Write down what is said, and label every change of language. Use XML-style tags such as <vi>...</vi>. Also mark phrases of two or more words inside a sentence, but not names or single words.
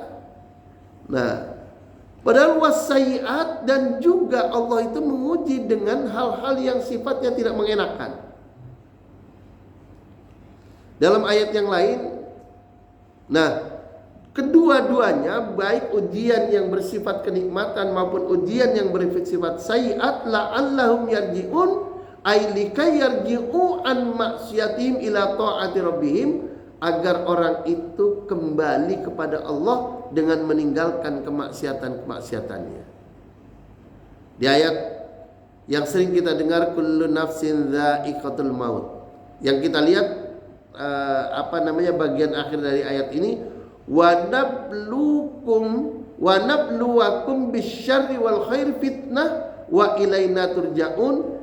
<id>Nah, padahal wasaiat, dan juga Allah itu menguji dengan hal-hal yang sifatnya tidak mengenakan. Dalam ayat yang lain, nah, kedua-duanya, baik ujian yang bersifat kenikmatan maupun ujian yang bersifat sayiat,</id> <ar>لعلهم يرجعون، أي لكي يرجعوا عن معصيتهم إلى طاعة ربهم,</ar> <id>agar orang itu kembali kepada Allah dengan meninggalkan kemaksiatan-kemaksiatannya. Di ayat yang sering kita dengar,</id> <ar>كل نفس ذائقة الموت,</ar> <id>yang kita lihat bagian akhir dari ayat ini,</id> <ar>ونبلوكم بالشر والخير فتنة وإلينا ترجعون.</ar>